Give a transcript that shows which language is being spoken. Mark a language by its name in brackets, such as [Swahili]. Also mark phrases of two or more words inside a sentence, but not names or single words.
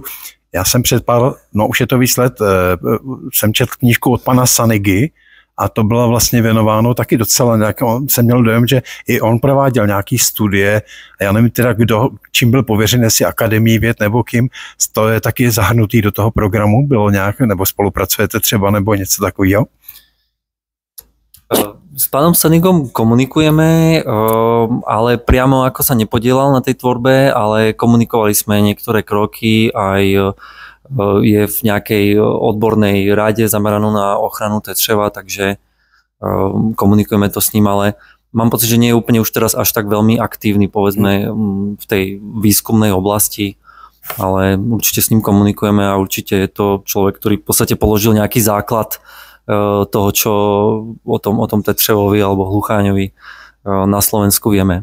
[Czech] Já jsem už je to víc let, jsem četl knížku od pana Sanigy, a to bylo vlastně věnováno taky docela nějak, jsem měl dojem, že i on prováděl nějaký studie, a já nevím teda čím byl pověřen, jestli Akademií věd nebo kým, to je taky zahrnutý do toho programu, bylo nějak, nebo spolupracujete třeba, nebo něco takového? [Slovak] S pánom Sanigom komunikujeme, ale priamo ako sa nepodielal na tej tvorbe, ale komunikovali sme niektoré kroky, aj je v nejakej odbornej rade zameranú na ochranu tetřeva, takže komunikujeme to s ním, ale mám pocit, že nie je úplne už teraz až tak veľmi aktívny, povedzme, v tej výskumnej oblasti, ale určite s ním komunikujeme a určite je to človek, ktorý v podstate položil nejaký základ toho, čo o tom tetřevovi alebo hlucháňovi na Slovensku vieme.